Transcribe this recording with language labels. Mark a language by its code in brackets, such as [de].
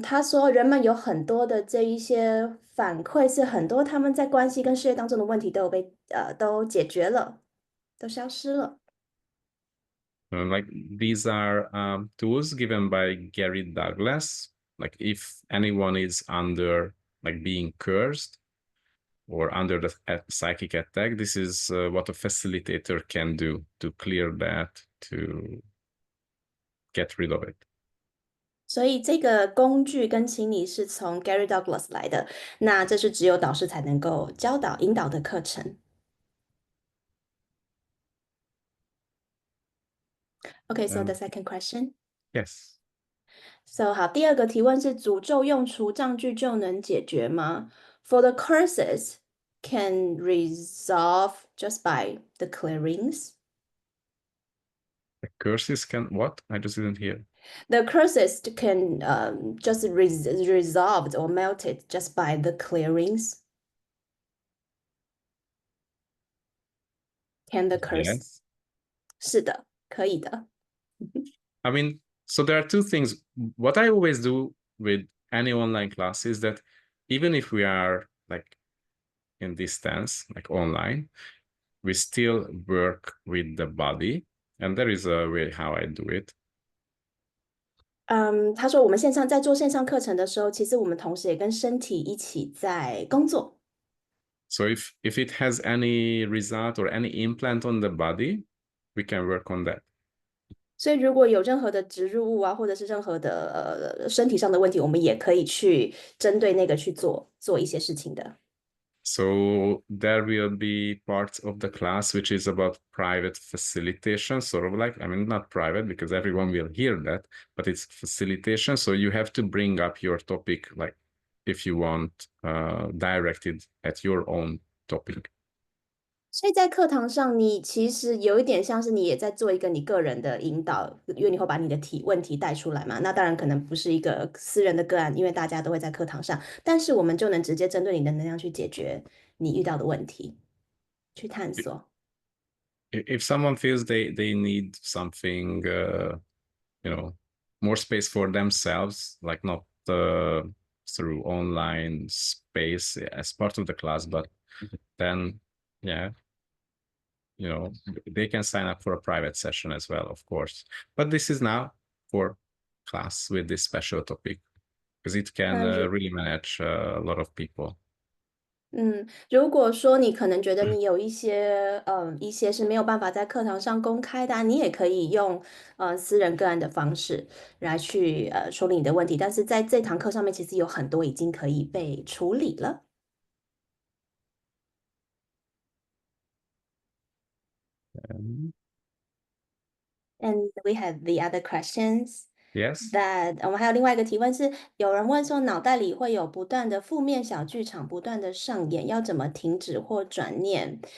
[zh] 他说人们有很多的这一些反馈，是很多他们在关系跟事业当中的问题都解决了，都消失了。 [en] Like these are tools given by Gary Douglas. Like if anyone is under like being cursed or under the psychic attack, this is what a facilitator can do to clear that, to get rid of it. [zh] 所以这个工具跟清理是从 Gary Douglas 来的，那这是只有导师才能够教导引导的课程。 [en] Okay, so the second question. Yes. [zh] So 好，第二个提问是诅咒用除障句就能解决吗？ [en] For the curses can resolve just by the clearings. The curses can what? I just didn't hear. The curses can just resolved or melted just by the clearings. Can the curse? Yes. [zh] 是的，可以的。 [en] I mean, so there are two things. What I always do with any online class is that even if we are like in distance, like online, we still work with the body. And there is a way how I do it. [zh] 他说我们在做线上课程的时候，其实我们同时也跟身体一起在工作。 [en] So if it has any result or any implant on the body, we can work on that. [zh] 所以如果有任何的植入物啊，或者是任何的身体上的问题，我们也可以去针对那个去做一些事情的。 [en] So there will be parts of the class which is about private facilitation, sort of like, I mean, not private because everyone will hear that, but it's facilitation. So you have to bring up your topic, like if you want, directed at your own topic. [zh] 所以在课堂上，你其实有一点像是你也在做一个你个人的引导，因为你会把你的问题带出来嘛。那当然可能不是一个私人的个案，因为大家都会在课堂上，但是我们就能直接针对你的能量去解决你遇到的问题，去探索。 [en] If someone feels they need something, more space for themselves, like not through online space as part of the class, but then, yeah, they can sign up for a private session as well, of course. But this is now for class with this special topic because it can really manage a lot of people. [zh] 如果说你可能觉得你有一些是没有办法在课堂上公开的你也可以用私人个案的方式来去处理你的问题，但是在这堂课上面其实有很多已经可以被处理了。 [en] And we have the other questions. Yes. [zh] That 我们还有另外一个提问是，有人问说脑袋里会有不断的负面小剧场不断的上演，要怎么停止或转念？